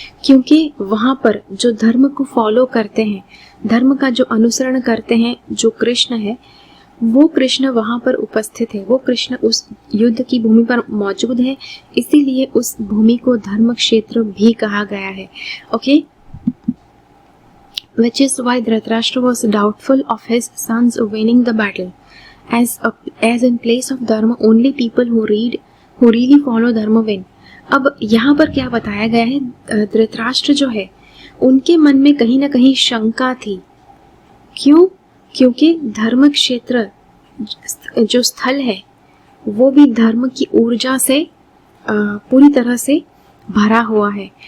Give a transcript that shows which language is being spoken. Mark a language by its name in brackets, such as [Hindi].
[Hindi] क्योंकि वहां पर जो धर्म को फॉलो करते हैं, धर्म का जो अनुसरण करते हैं, जो कृष्ण है, वो कृष्ण वहां पर उपस्थित है, वो कृष्ण उस युद्ध की भूमि पर मौजूद है, इसीलिए उस भूमि को धर्म क्षेत्र भी कहा गया है। [English] Okay, which is why Dhritarashtra was doubtful of his sons winning the battle, as in place of dharma only people who really follow dharma win. [Hindi] अब यहाँ पर क्या बताया गया है? धृतराष्ट्र जो है उनके मन में कहीं ना कहीं शंका थी। क्यों? क्योंकि धर्म क्षेत्र जो स्थल है वो भी धर्म की ऊर्जा से पूरी तरह से भरा हुआ है।